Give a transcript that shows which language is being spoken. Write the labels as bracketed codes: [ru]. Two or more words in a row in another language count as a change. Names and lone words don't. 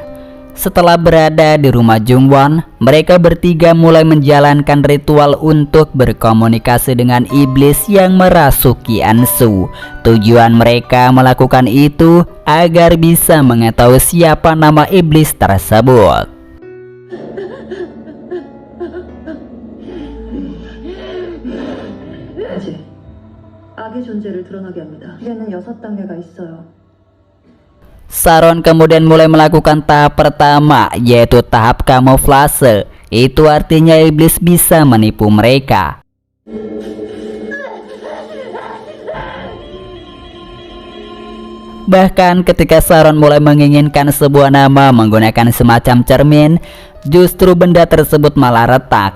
[id] Setelah berada di rumah Jungwon, mereka bertiga mulai menjalankan ritual untuk berkomunikasi dengan iblis yang merasuki Ansu. Tujuan mereka melakukan itu agar bisa mengetahui siapa nama iblis tersebut. [ko] 악의 존재를 드러나게 합니다. 이게는 6단계가 있어요. [id] Sharon kemudian mulai melakukan tahap pertama, yaitu tahap kamuflase. Itu artinya iblis bisa menipu mereka. Bahkan ketika Sharon mulai menginginkan sebuah nama menggunakan semacam cermin, justru benda tersebut malah retak.